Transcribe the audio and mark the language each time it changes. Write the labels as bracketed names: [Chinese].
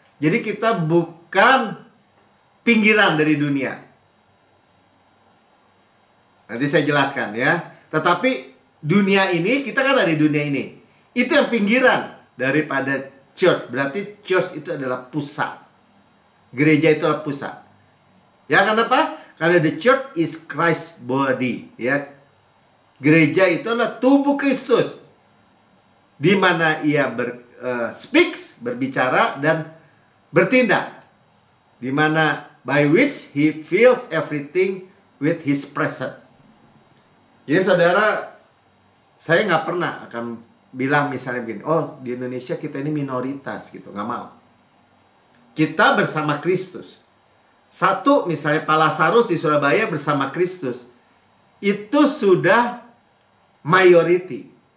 [Indonesian] Jadi kita bukan pinggiran dari dunia. Nanti saya jelaskan ya. Tetapi dunia ini, kita kan ada di dunia ini. Itu yang pinggiran daripada church. Berarti church itu adalah pusat. Gereja itu adalah pusat. Ya, kenapa? Karena [English] the church is Christ's body. [Indonesian] Ya, gereja itu adalah tubuh Kristus. Di mana ia [English] speaks, [Indonesian] berbicara, dan bertindak. Di mana [English] by which he fills everything with his presence. [Indonesian] Jadi saudara, saya nggak pernah akan bilang misalnya begini, oh di Indonesia kita ini minoritas gitu, nggak mau. Kita bersama Kristus. Satu misalnya Pak Lazarus di Surabaya bersama Kristus, itu sudah mayority.